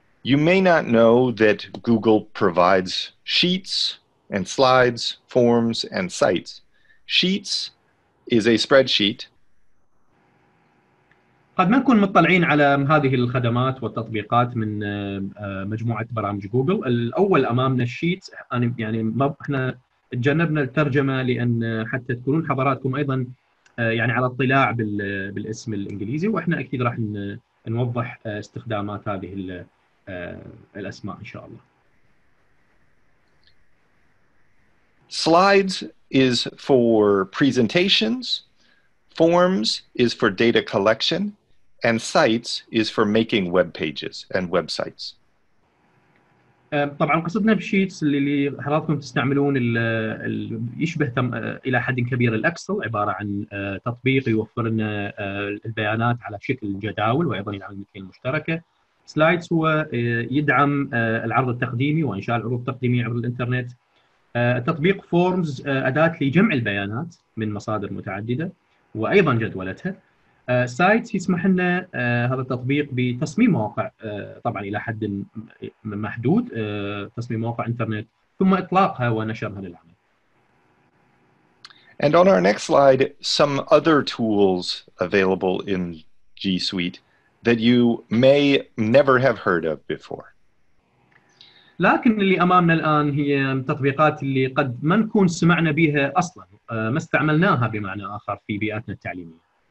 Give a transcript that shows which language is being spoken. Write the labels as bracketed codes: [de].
[en] You may not know that Google provides sheets and slides, forms, and sites. Sheets is a spreadsheet. [ar] قد ما نكون مطلعين على هذه الخدمات والتطبيقات من مجموعة برامج جوجل. الأول أمامنا الشيت، يعني احنا تجنبنا الترجمة لأن حتى تكونون حضراتكم أيضا يعني على اطلاع بالاسم الإنجليزي، وإحنا أكيد راح نوضح استخدامات هذه الأسماء إن شاء الله. [en] Slides is for presentations, forms is for data collection, and sites is for making web pages and websites. [ar] طبعا قصدنا بالشيتس اللي حضراتكم تستعملون يشبه الى حد كبير الاكسل، عباره عن تطبيق يوفر لنا البيانات على شكل جداول وايضا يدعم الملكيه المشتركه. سلايدز هو يدعم العرض التقديمي وانشاء العروض التقديميه عبر الانترنت. تطبيق فورمز اداه لجمع البيانات من مصادر متعدده وايضا جدولتها. سايتس يسمح لنا هذا التطبيق بتصميم مواقع طبعا الى حد محدود، تصميم مواقع انترنت ثم اطلاقها ونشرها للعمل. [en] And on our next slide, some other tools available in G Suite that you may never have heard of before. [ar] لكن اللي امامنا الان هي التطبيقات اللي قد ما نكون سمعنا بها اصلا، ما استعملناها بمعنى اخر في بيئاتنا التعليميه.